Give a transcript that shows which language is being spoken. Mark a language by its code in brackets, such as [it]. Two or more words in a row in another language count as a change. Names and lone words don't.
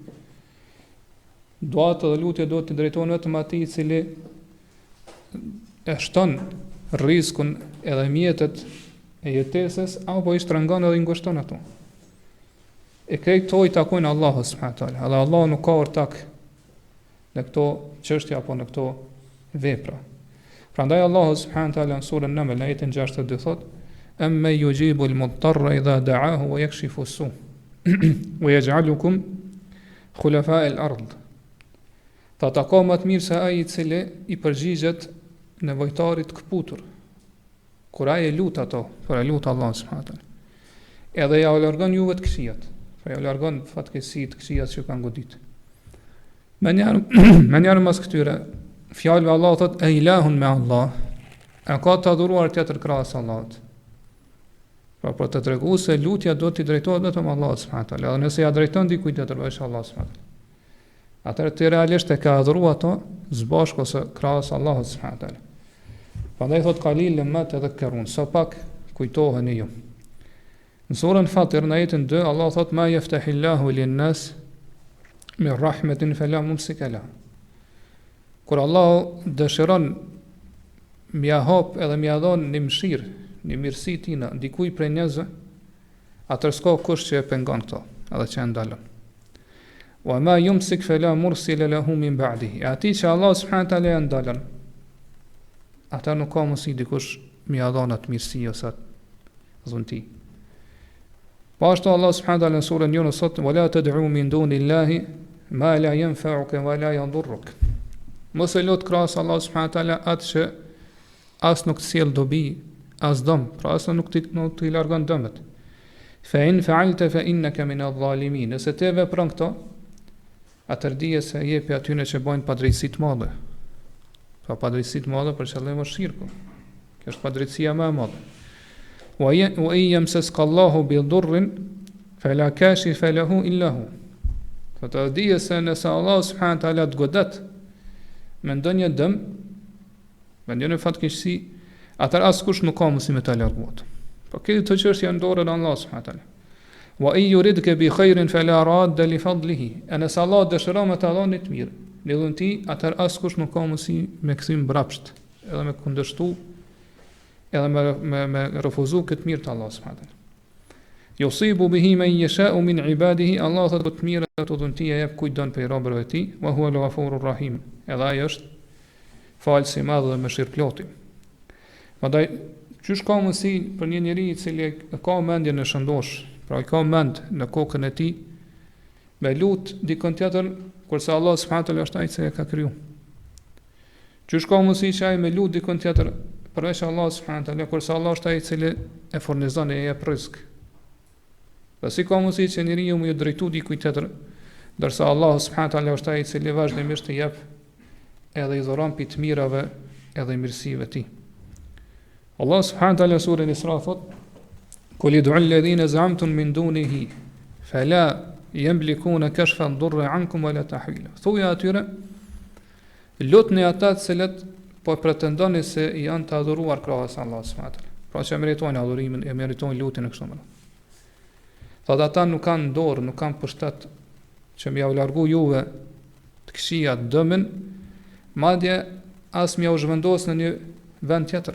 [sq] Duat dhe lutje do t'i drejtohen vetëm atij i cili e shton rrezikun edhe mjetet e jetesës apo i shtrëngon edhe i ngushton ato. E këto i takojnë Allahut [ar] سبحانه وتعالى. [sq] Edhe Allahu nuk ka ortak në këto çështje apo në këto vepra. Prandaj Allahu [ar] سبحانه وتعالى [sq] në surën Naml në ajetin 62 thotë: [ar] "أمن يجيب المضطر إذا دعاه ويكشف السوء ويجعلكم خلفاء الأرض." [sq] Ta ka më të mirë se ai i cili i përgjigjet nevojtarit kputur. Kur ai e lut ato, por e lut Allah [ar] سبحانه وتعالى. [sq] Edhe ja largon juve të këqijat. Pra ja largon fatkeqësitë, këqijat që kanë godit. Me njerë mas këtyre, fjalëve Allah thot, [ar] أإله مع الله, [sq] e ka të adhuruar tjetër krahas Allahut. Pra për të tregu se lutja do t'i drejtohet vetëm Allahut [ar] سبحانه وتعالى, [sq] edhe nëse ja drejton dikujt tjetër veç Allahut [ar] سبحانه وتعالى, [sq] atëherë ti realisht e ka adhuruar ato zbashku ose krahas Allahut [ar] سبحانه وتعالى. [sq] Prandaj thot [ar] قليلا ما تذكرون, [sq] sa pak kujtoheni ju. Në surën Fatir në ajetin 2 Allah thot [ar] ما يفتح الله للناس من رحمة فلا ممسك لها. [sq] Kur Allah dëshiron m'ia hap edhe m'ia dhon një mëshirë, një mirësi tina dikujt prej njerëzve, atëherë s'ka kush që e pengon këto, edhe që e ndalon. [ar] وما يمسك فلا مرسل له من بعده. [sq] Ati që Allah [ar] سبحانه وتعالى [sq] e ndalon, ata nuk ka mundësi dikush m'ia dhon atë mirësi ose atë dhunti. Po ashtu Allah [ar] سبحانه وتعالى [sq] në surën Yunus thot: [ar] "ولا تدع من دون الله ما لا ينفعك ولا يضرك." [sq] Mos e lut krahas Allah [ar] سبحانه وتعالى [sq] atë që as nuk të sjell dobi, as dëm, pra as nuk t'i largon dëmet. [ar] فإن فعلت فإنك من الظالمين. [sq] Nëse ti vepron këto, atëherë dije se jepi atyre që bojnë padrejtësi të mëdha. Pra padrejtësi të mëdha për qëllim është shirku. Kjo është padrejtësia më e madhe. [ar] وإن يمسسك الله بضر فلا كاشف له إلا هو. [sq] Po të dije se nëse Allah [ar] سبحانه وتعالى [sq] të godet me ndonjë dëm, me ndonjë fatkeqësi, atëherë askush nuk ka mundësi me ta larguar. Po këtë çështje janë në dorën e Allahut [ar] سبحانه وتعالى. وإن يردك بخير فلا راد لفضله. [sq] Nëse Allah dëshiron me ta dhënë të mirë, në dhunti, atëherë askush nuk ka mundësi me kthim brapsht, edhe me kundërshtu, edhe me refuzu këtë mirë të Allahut [ar] سبحانه وتعالى. يصيب به من يشاء من عباده. [sq] Allah thotë të mirë ato dhunti e jep kujt don prej robërve të tij, [ar] وهو الغفور الرحيم. [sq] Edhe ai është falës i madh dhe mëshirëploti. Prandaj çysh ka mundësi për një njeri i cili ka mendjen e shëndosh, pra i ka mend në kokën e tij, me lut dikon tjetër, kurse Allah [ar] سبحانه وتعالى [sq] është ai që e ka kriju. Çysh ka mundësi që ai me lut dikon tjetër përveç Allah [ar] سبحانه وتعالى, [sq] kurse Allah është ai i cili e furnizon e jep rrezik. Dhe si ka mundësi që njeriu më ju drejtu dikujt tjetër, ndërsa Allah [ar] سبحانه وتعالى [sq] është ai i cili vazhdimisht i jep edhe i dhuron pi të mirave edhe mirësive të tij. Allah [ar] سبحانه وتعالى [sq] surën Isra thot: [ar] "قل ادعوا الذين زعمتم من دونه فلا يملكون كشف الضر عنكم ولا تحويلا." [sq] Thuaj atyre, lutni ata të cilët po pretendoni se janë të adhuruar krahas Allahut [ar] سبحانه وتعالى. [sq] Pra që meritojnë adhurimin, e meritojnë lutjen e kështu me radhë. Thotë ata nuk kanë dorë, nuk kanë pushtet që m'ja u largu juve të këqijat dëmin, madje as m'ja u zhvendos në një vend tjetër.